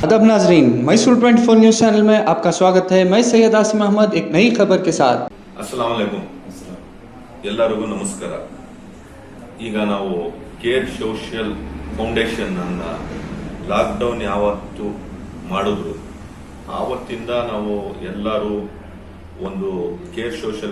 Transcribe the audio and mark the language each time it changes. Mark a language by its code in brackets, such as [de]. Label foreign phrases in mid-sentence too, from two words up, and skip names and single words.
[hi] नाजरीन, मैसूर 24 न्यूज़ चैनल में आपका स्वागत है। मैं सैयद आसिम अहमद एक नई खबर के साथ। [ar] السلام عليكم [kn] ಎಲ್ಲರಿಗೂ ನಮಸ್ಕಾರ। ಈಗ ನಾವು ಕೇರ್ ಸೋಷಿಯಲ್ ಫೌಂಡೇಶನ್ ಅನ್ನ ಲಾಕ್ಡೌನ್ ಯಾವತ್ತು ಮಾಡಿದ್ರು ಆವತ್ತಿಂದ ನಾವು ಎಲ್ಲರೂ ಒಂದು ಕೇರ್ ಸೋಷಿಯಲ್